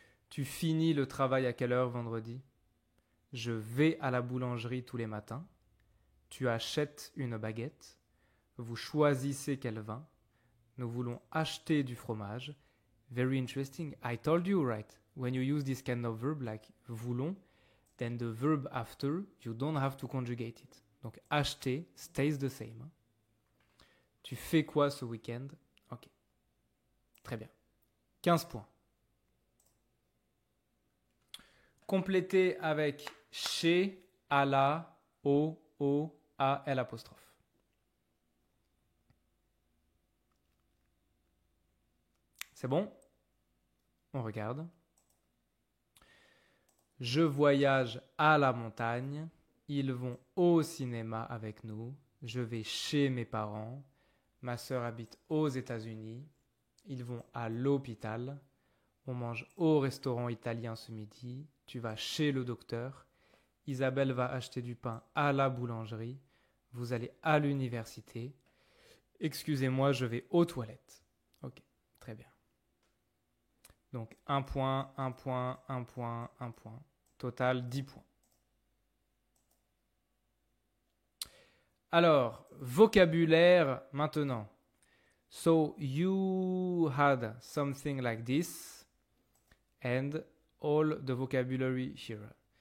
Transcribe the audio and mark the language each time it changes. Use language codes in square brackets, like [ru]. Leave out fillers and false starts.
[fr] Tu finis le travail à quelle heure vendredi ? Je vais à la boulangerie tous les matins. Tu achètes une baguette. Vous choisissez quel vin. Nous voulons acheter du fromage. [en] Very interesting. I told you, right? When you use this kind of verb, like voulons, then the verb after, you don't have to conjugate it. [fr] Donc acheter [en] stays the same. [fr] Tu fais quoi ce week-end ? Ok. Très bien. 15 points. Complétez avec chez, à la, au, à, L apostrophe. C'est bon ? On regarde. Je voyage à la montagne. Ils vont au cinéma avec nous. Je vais chez mes parents. Ma sœur habite aux États-Unis. Ils vont à l'hôpital. On mange au restaurant italien ce midi. Tu vas chez le docteur. Isabelle va acheter du pain à la boulangerie. Vous allez à l'université. Excusez-moi, je vais aux toilettes. Ok, très bien. Donc 1 point, 1 point, 1 point, 1 point. Total 10 points. Alors, vocabulaire maintenant. [en] So you had something like this and all the vocabulary here.